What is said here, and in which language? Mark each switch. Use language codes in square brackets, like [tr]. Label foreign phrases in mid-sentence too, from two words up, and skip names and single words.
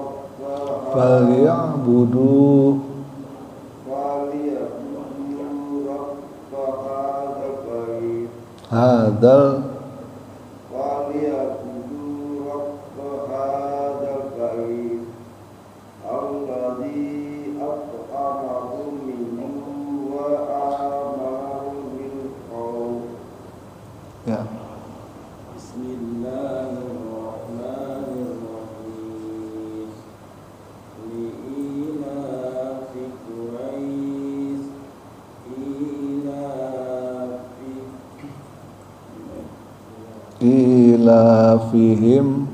[ar] Falyabudu رب هذا البيت hadzal فليعبدوا رب هذا البيت الذي أطعمهم من جوع وآمنهم من خوف. ya. بسم الله الرحمن الرحيم. لإيلاف قريش Ilafihim